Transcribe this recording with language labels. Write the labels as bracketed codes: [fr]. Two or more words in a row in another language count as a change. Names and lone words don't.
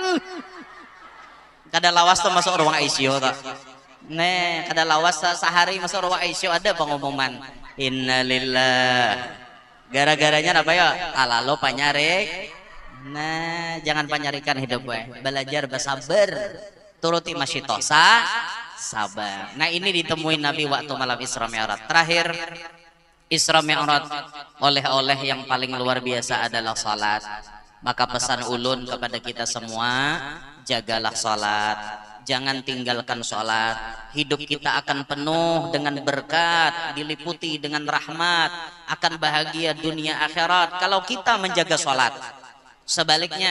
[id] kada lawas tuh masuk ruang ICU tuh nih kada lawas sehari masuk ruang ICU ada pengumuman innalillah gara-garanya apa ya alalo panyarik nah jangan panyarikan hidup gue belajar bersabar turuti masyitosa sabar nah ini ditemuin Nabi waktu malam Isra Mi'raj terakhir Isra Mi'raj oleh-oleh yang paling luar biasa adalah salat maka pesan ulun kepada kita semua jagalah salat jangan tinggalkan salat hidup kita akan penuh dengan berkat diliputi dengan rahmat akan bahagia dunia akhirat kalau kita menjaga salat sebaliknya